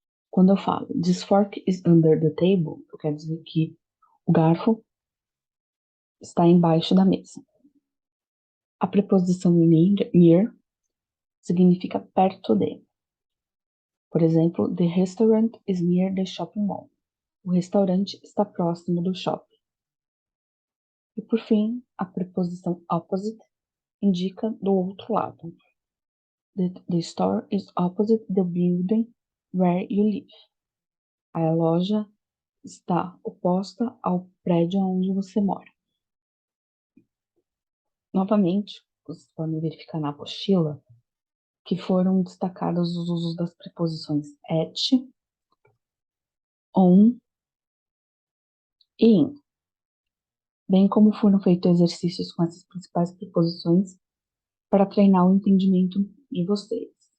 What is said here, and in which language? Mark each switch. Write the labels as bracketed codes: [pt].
[pt] Quando eu falo [en] this fork is under the table, [pt] eu quero dizer que o garfo está embaixo da mesa. A preposição near significa perto de. Por exemplo, [en] the restaurant is near the shopping mall. [pt] O restaurante está próximo do shopping. E por fim, a preposição opposite indica do outro lado. [en] The store is opposite the building where you live. [pt] A loja está oposta ao prédio onde você mora. Novamente, vocês podem verificar na apostila que foram destacados os usos das preposições at, on e in, bem como foram feitos exercícios com essas principais preposições para treinar o entendimento de vocês.